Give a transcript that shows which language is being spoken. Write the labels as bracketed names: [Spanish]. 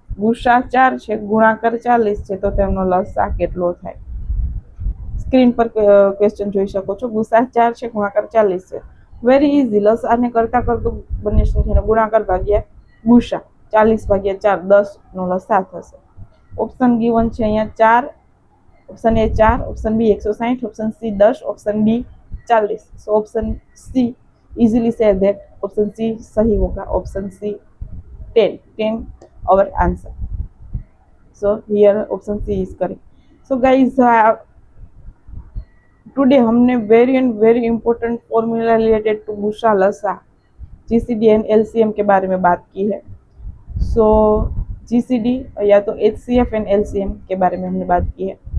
[Gujarati] ગુસા 4 છે, ગુણાકાર 40 છે, તો તેમનો લસા કેટલો થાય? સ્ક્રીન પર ક્વેશ્ચન જોઈ શકો છો. ગુસા 4 છે, ગુણાકાર 40 છે. [English] Very easy. [Gujarati] લસાને કરતા કરતો બંને સંખ્યાનો ગુણાકાર ભાગ્યા ગુસા, 40 ભાગ્યા 4, 10 નો લસા થશે. ઓપ્શન ગિવન છે અહીંયા 4. [English] Option A 4, option B 160, option C 10, option D 40. So option C easily से that option C सही होगा. Option C 10 our answer. So here option C is correct. So guys, today हमने very and very important formula related to गुसा लसा GCD and LCM [Hindi] के बारे में बात की है. सो जीसीडी या तो एचसीएफ एंड एलसीएम के बारे में हमने बात की है.